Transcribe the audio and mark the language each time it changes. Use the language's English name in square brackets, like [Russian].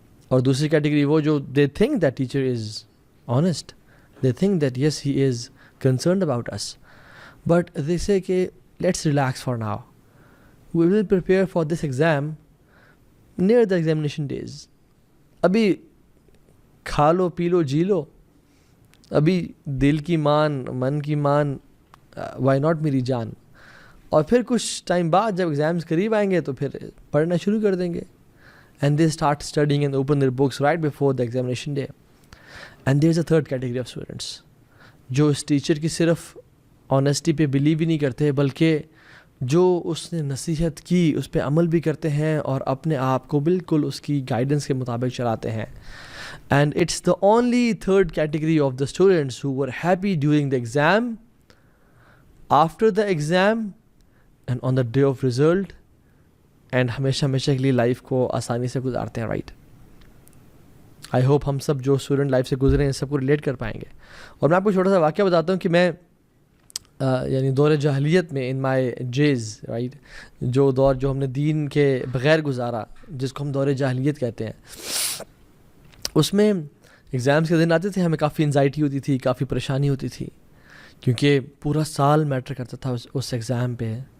[Urdu] اور دوسری کیٹیگری وہ جو [English] They think that teacher is honest, they think that yes he is concerned about us, but they say کہ let's relax for now, we will prepare for this exam near the examination days. [Urdu] ابھی کھا لو، پی لو، جی لو، ابھی دل کی مان، من کی مان، وائی ناٹ میری جان. اور پھر کچھ ٹائم بعد جب ایگزامس قریب آئیں گے تو پھر پڑھنا شروع کر دیں گے. [English] And they start studying and open their books right before the examination day. And there's a third category of students [Urdu] جو اس ٹیچر کی صرف آنیسٹی پہ بلیو ہی نہیں کرتے بلکہ جو اس نے نصیحت کی اس پہ عمل بھی کرتے ہیں اور اپنے آپ کو بالکل اس کی گائیڈنس کے مطابق چلاتے ہیں. [English] And it's the only third category of the students who were happy during the exam, after the exam, and on the day of result, and [Urdu] ہمیشہ کے لیے لائف کو آسانی سے گزارتے ہیں. [English] Right? I hope [Urdu] ہم سب جو اسٹوڈنٹ لائف سے گزرے ہیں سب کو ریلیٹ کر پائیں گے. اور میں آپ کو چھوٹا سا واقعہ بتاتا ہوں کہ میں یعنی دور جاہلیت میں [English] in my days, [Urdu] رائٹ، جو دور جو ہم نے دین کے بغیر گزارا جس کو ہم دور جاہلیت کہتے ہیں، اس میں ایگزامس کے دن آتے تھے، ہمیں کافی انزائٹی ہوتی تھی، کافی پریشانی ہوتی تھی کیونکہ پورا سال میٹر کرتا تھا اس ایگزام پہ.